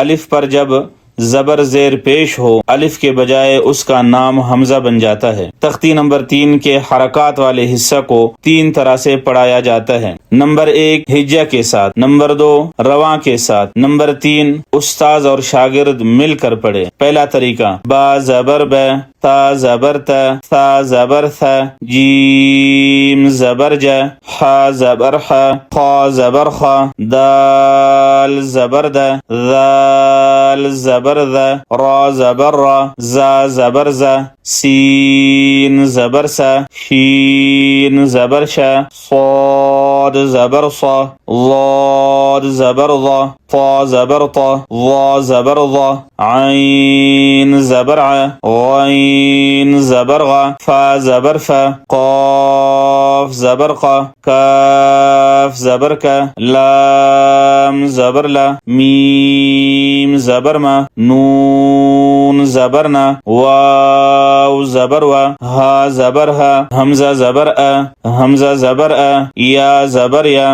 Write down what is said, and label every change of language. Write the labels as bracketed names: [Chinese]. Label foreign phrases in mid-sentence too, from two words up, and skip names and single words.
[Urdu] الف پر جب زبر زیر پیش ہو، الف کے بجائے اس کا نام حمزہ بن جاتا ہے. تختی نمبر 3 کے حرکات والے حصہ کو 3 طرح سے پڑھایا جاتا ہے. نمبر 1 ہجہ کے ساتھ، نمبر 2 رواں کے ساتھ، نمبر 3 استاذ اور شاگرد مل کر پڑھے. پہلا طریقہ: با زبر ب، تا زبر ت، ثا زبر ث، جیم زبر ج، ح زبر ح، خا زبر خ، دال زبر د، ذال زبر ذ، را زبر را، زا زبر ز، سین زبر س، شین زبر ش، صاد زبر ص، ضاد زبر ض، طا زبر ط، ظا زبر ظ، عین زبر ع، غین زبر غ، فا زبر ف، قاف زبر ق، کاف زبر ک، لام زبر ل، میم زبر م، نون زبر ن، واو زبر و، ہا زبر ہ، حمزہ زبر ا، حمزہ زبر ا، یا زبر یا.